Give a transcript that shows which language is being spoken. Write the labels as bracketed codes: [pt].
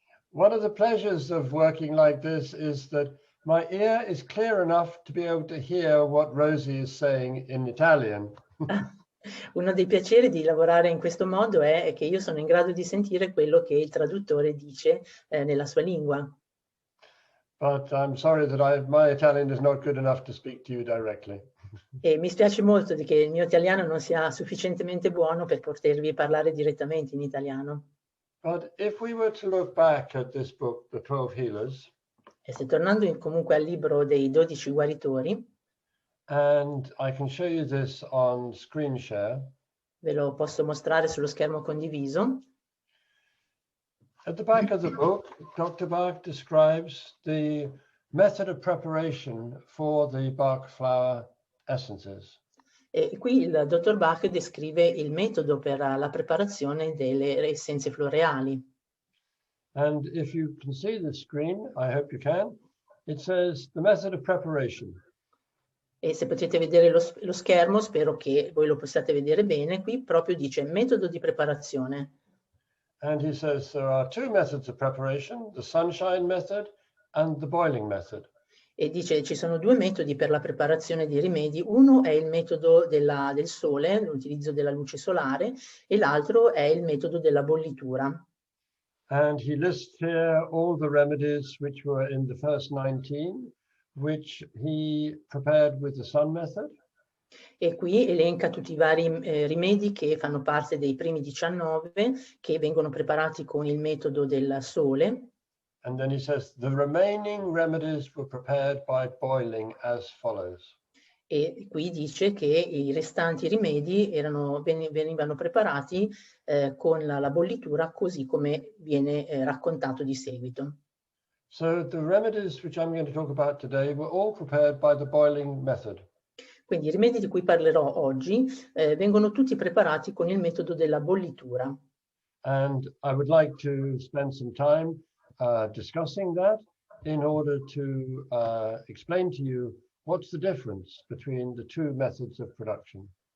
[en] One of the pleasures of working like this is that my ear is clear enough to be able to hear what Rosie is saying in Italian. [it] Uno dei piaceri di lavorare in questo modo è che io sono in grado di sentire quello che il traduttore dice nella sua lingua. [en] But I'm sorry that my Italian is not good enough to speak to you directly. [it] E mi spiace molto che il mio italiano non sia sufficientemente buono per potervi parlare direttamente in italiano. [en] But if we were to look back at this book, The 12 Healers, [it] E se tornando comunque al libro dei 12 guaritori, [en] and I can show you this on screen share. [it] Ve lo posso mostrare sullo schermo condiviso. [en] At the back of the book, Dr. Bach describes the method of preparation for the Bach flower essences. [it] E qui il dottor Bach descrive il metodo per la preparazione delle essenze floreali. [en] And if you can see the screen, I hope you can, it says the method of preparation. [it] E se potete vedere lo schermo, spero che voi lo possiate vedere bene, qui proprio dice metodo di preparazione. [en] And he says there are two methods of preparation, the sunshine method and the boiling method. [it] E dice ci sono due metodi per la preparazione dei rimedi, uno è il metodo del sole, l'utilizzo della luce solare, e l'altro è il metodo della bollitura. [en] And he lists here all the remedies which were in the first 19, which he prepared with the sun method. [it] E qui elenca tutti i vari rimedi che fanno parte dei primi 19 che vengono preparati con il metodo del sole. [en] And then he says the remaining remedies were prepared by boiling as follows. [it] E qui dice che i restanti rimedi venivano preparati con la bollitura così come viene raccontato di seguito. [en] So the remedies which I'm going to talk about today were all prepared by the boiling method. [it] Quindi i rimedi di cui parlerò oggi vengono tutti preparati con il metodo della bollitura. [en] And I would like to spend some time discussing that in order to explain to you what's the difference between the two methods of production.